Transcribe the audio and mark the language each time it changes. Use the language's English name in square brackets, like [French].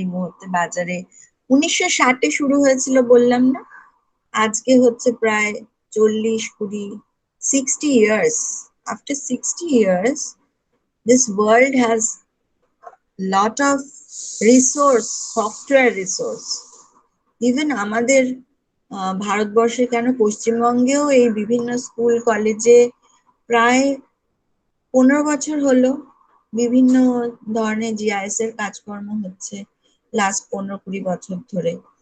[Bangla] এই মুহূর্তে বাজারে 1960-এ শুরু হয়েছিল বললাম না, আজকে হচ্ছে প্রায় 40-20, 60 years. [English] After 60 years, this world has lot of resource, software resource. [Bangla] Even আমাদের ভারতবর্ষে কেন, পশ্চিমবঙ্গেও এই বিভিন্ন স্কুল কলেজে প্রায় 15 বছর হলো বিভিন্ন ধরনের জিআইএস এর কাজকর্ম হচ্ছে, লাস্ট 15-20 বছর ধরে।